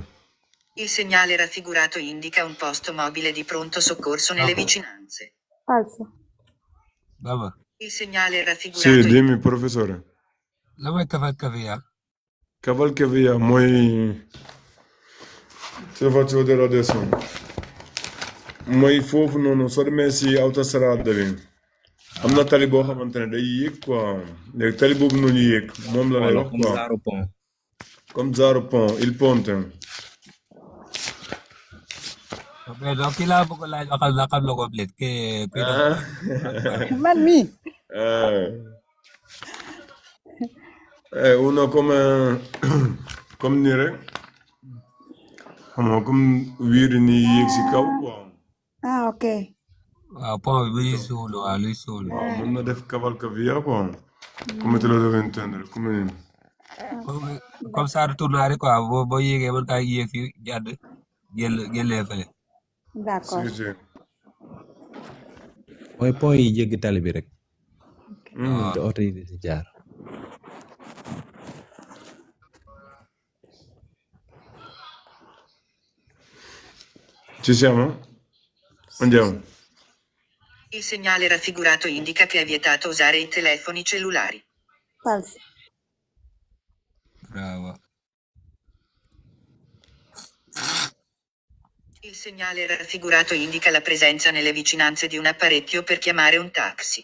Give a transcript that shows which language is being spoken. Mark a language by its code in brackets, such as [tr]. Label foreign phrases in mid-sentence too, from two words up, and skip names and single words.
[it] Il segnale raffigurato indica un posto mobile di pronto soccorso nelle vicinanze. Falso. Baba, Il segnale Sì, raffigurato dimmi, professore. la vuoi cavalcavia? Cavalcavia, te lo faccio vedere adesso. [wo] Mooy foofu noonu soo demee si autostrade bi am na tali boo xamante ne day yéeg quoi léegi tali boobu noonu yéeg moom la lay wax Comme quoi Zaro Pont. comme Zaro Pont [it] il Ponte. [fr] Mais donc [wo] kii laa bëgg laaj waxal la xam la complète que Ah. Man mii. Uno comme nii rek xam nga comme wiiri nii yéeg si kaw quoi [it] Ah, ok. [wo] waaw pont bi luy suulu waaw luy suulu. waaw mën na def cavalcavia quoi [it] come te lo devo intendere come [wo] nii. [fr] Comme ça [wo] retournaari quoi boo yéegee mën kaa yéeg fii jàdd jëlee fële. [fr] D'accord. [it] Si si. [wo] mooy pont yi jéggi tali bi rek. Mm. te oto yi di si jaar. [it] Ci siamo? Andiamo. Il segnale raffigurato indica che è vietato usare i telefoni cellulari. Falso. Bravo. Il segnale raffigurato indica la presenza nelle vicinanze di un apparecchio per chiamare un taxi.